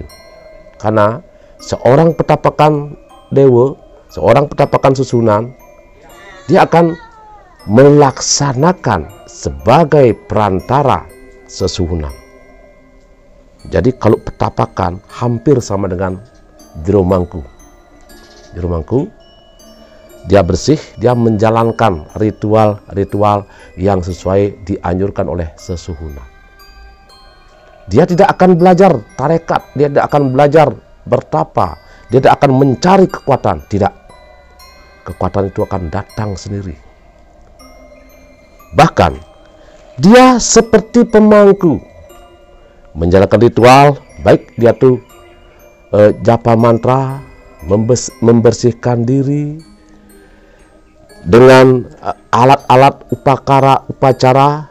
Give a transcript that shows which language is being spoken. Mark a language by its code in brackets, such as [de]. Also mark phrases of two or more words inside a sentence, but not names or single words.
[id] Karena seorang petapakan dewa, seorang petapakan susunan, dia akan melaksanakan sebagai perantara sesuhunan. Jadi kalau petapakan hampir sama dengan jero mangku. Jero mangku, dia bersih, dia menjalankan ritual-ritual yang sesuai dianjurkan oleh sesuhunan. Dia tidak akan belajar tarekat, dia tidak akan belajar bertapa, dia tidak akan mencari kekuatan, tidak. Kekuatan itu akan datang sendiri. Bahkan dia seperti pemangku menjalankan ritual, baik dia tuh japa mantra, membersihkan diri dengan alat-alat upacara